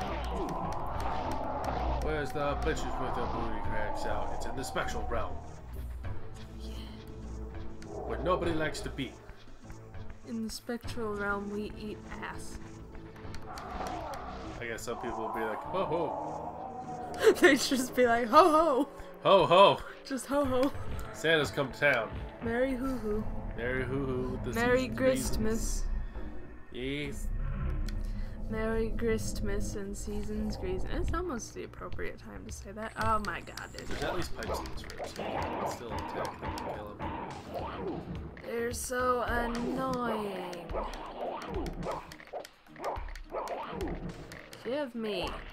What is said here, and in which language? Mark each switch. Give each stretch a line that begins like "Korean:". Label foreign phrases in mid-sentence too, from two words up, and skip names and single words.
English: Where's the bitches with the booty cracks out? It's in the spectral realm. Where nobody likes to be. In the spectral realm, we eat ass. I guess some people will be like, ho ho. They just be like, ho ho. Ho ho. Just ho ho. Santa's come to town. Merry hoo hoo. Merry hoo hoo. Merry Gristmas. Yes. Merry Gristmas and Seasons Grease. It's almost the appropriate time to say that. Oh my god, There's at least pipes in this room, so you can still attack them and kill them. they're so annoying. Give me.